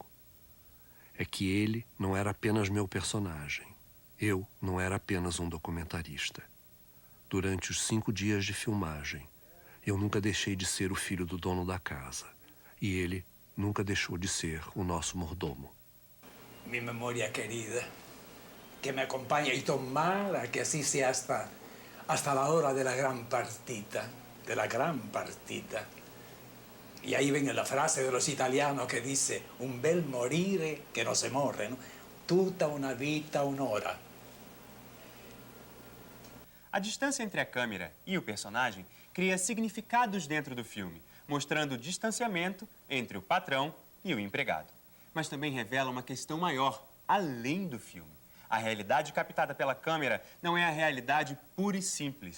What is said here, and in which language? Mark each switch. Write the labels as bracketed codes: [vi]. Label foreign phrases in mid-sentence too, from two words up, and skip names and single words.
[pt] É que ele não era apenas meu personagem. Eu não era apenas um documentarista. Durante os 5 dias de filmagem, eu nunca deixei de ser o filho do dono da casa. E ele nunca deixou de ser o nosso mordomo. [es] Mi memoria querida, que me acompaña y tomara que así sea hasta la hora de la gran partita, Y ahí viene la frase de los italianos que dice, [it] un bel morire [es] que no se morre, ¿no? [it] Tutta una vita, un'ora. [pt] A distância entre a câmera e o personagem cria significados dentro do filme, mostrando o distanciamento entre o patrão e o empregado. Mas também revela uma questão maior, além do filme. A realidade captada pela câmera não é a realidade pura e simples.